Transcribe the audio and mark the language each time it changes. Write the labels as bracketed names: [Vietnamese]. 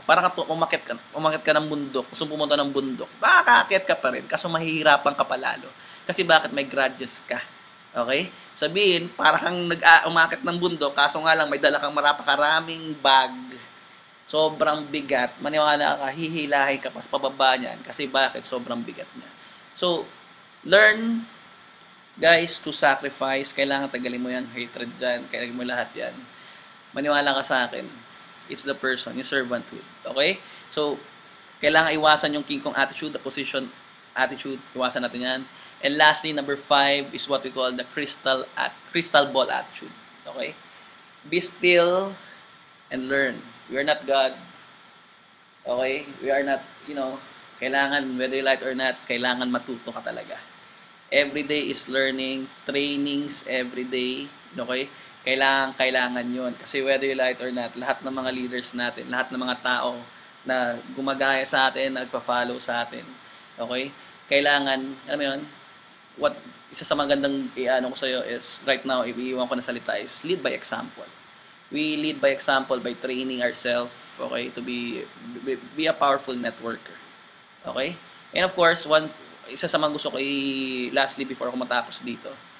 [Filipino] Parang umakit ka ng bundok, gusto pumunta ng bundok, makakaakyat ka pa rin, kaso mahihirapan ka palalo. Kasi bakit may grudges ka? Okay? Sabihin, parang umakit ng bundok, kaso nga lang may dala kang marapakaraming bag, sobrang bigat, maniwala ka, hihilahin ka pa sa pababa niyan. Kasi bakit? Sobrang bigat niya. [English] So, learn, guys, to sacrifice. [Filipino] Kailangan tagalin mo yan, hatred dyan, kailangan mo lahat yan. Maniwala ka sa akin. [English] It's the person, yung servanthood. [Filipino] Okay? So, kailangan iwasan yung king kong attitude, [English] the position attitude. [Filipino] Iwasan natin yan. [English] And lastly, number 5 is what we call the crystal ball attitude. Okay? Be still and learn. We are not God. Okay? [Filipino] We are not, kailangan, whether you like or not, kailangan matuto ka talaga. [English] Every day is learning, trainings every day. [Filipino] Okay? Kailangan yun. Kasi whether you like or not, lahat ng mga leaders natin, lahat ng mga tao na gumagaya sa atin, nagpa-follow sa atin. Okay? Kailangan, alam mo yun, isa sa magandang ko sa'yo is, right now, iiwan ko na salita is, [English] lead by example. We lead by example by training ourselves, okay, to be a powerful networker. Okay? And of course, [Filipino] isa sa mga gusto ko lastly before ako matapos dito.